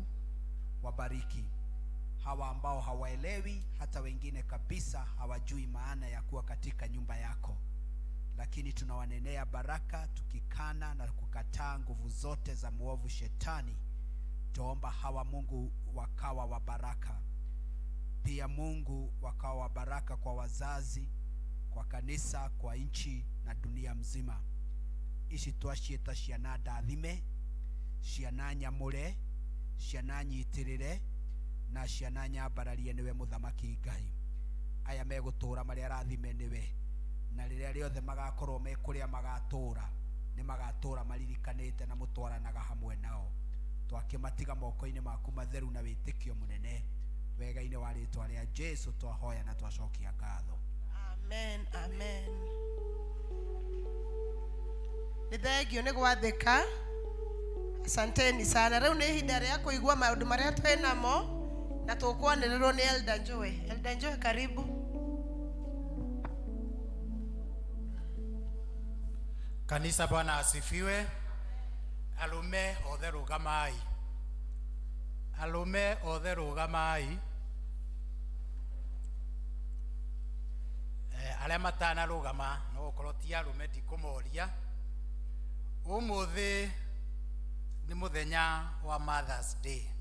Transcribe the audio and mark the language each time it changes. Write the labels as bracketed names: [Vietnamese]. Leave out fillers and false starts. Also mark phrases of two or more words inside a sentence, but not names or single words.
[Swahili] Wabariki hawa ambao hawaelewi, hata wengine kabisa hawajui maana ya kuwa katika nyumba yako, lakini tunawanenea baraka tukikana na kukataa nguvu zote za muovu shetani. Tuomba hawa Mungu wakawa wa baraka pia, Mungu wakawa wa baraka kwa wazazi, kwa kanisa, kwa nchi na dunia mzima. [Kikuyu] Ici twaciĩta ciana ndathime, ciana nyamũre, ciana nyitirire na ciana nyambararie niwe muthamaki Ngai. Aya megũtũra marĩa arathime niwe, na rĩrĩa rĩothe magakorwo me kũrĩa magatura, nĩ magatura maririkanĩte na mũtwaranaga hamwe nao. Twakĩmatiga moko-inĩ maku matheru na wĩtĩkio mũnene, wega-inĩ wa rĩĩtwa rĩa Jesu twahoya na twacokia ngatho. Amen, amen. Nĩ thengio nĩ gwathĩka. [Swahili] Asanteni sana. [Kikuyu] Rĩu nĩ ihinda rĩa kũigua maũndũ marĩa twĩnamo, na tũkwanĩrĩrwo nĩ Elder Joy. Elder Joy, [Swahili] karibu. Kanisa, Bwana asifiwe. [Kikuyu] Alume othe rũgamai. Alume othe rũgamai. Arĩa matanarũgama no gũkorwo ti alume ndikũmoria. Ũmũthĩ ni muthenya wa Mother's Day.